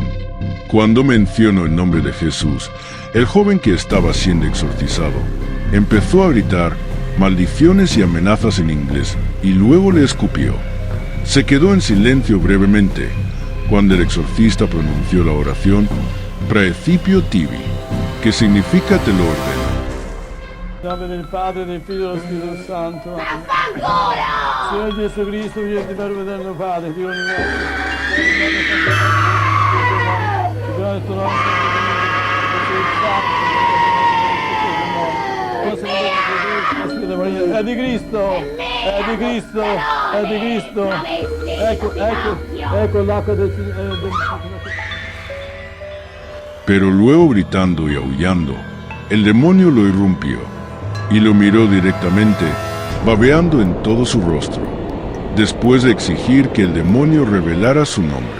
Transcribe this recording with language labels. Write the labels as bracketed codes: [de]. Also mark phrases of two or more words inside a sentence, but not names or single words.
[es] Cuando mencionó el nombre de Jesús, el joven que estaba siendo exorcizado empezó a gritar maldiciones y amenazas en inglés y luego le escupió. Se quedó en silencio brevemente cuando el exorcista pronunció la oración [la] Praecipio Tibi, [es] que significa te lo ordeno. [it] In nome del Padre, del Figlio e dello Spirito Santo. Signore Gesù Cristo, Figlio di Verbo eterno Padre, Dio universo. Il tuo nome è di Cristo, è di Cristo, è di Cristo. Ecco l'acqua del [es] Pero luego, gritando y aullando, el demonio lo irrumpió y lo miró directamente, babeando en todo su rostro, después de exigir que el demonio revelara su nombre.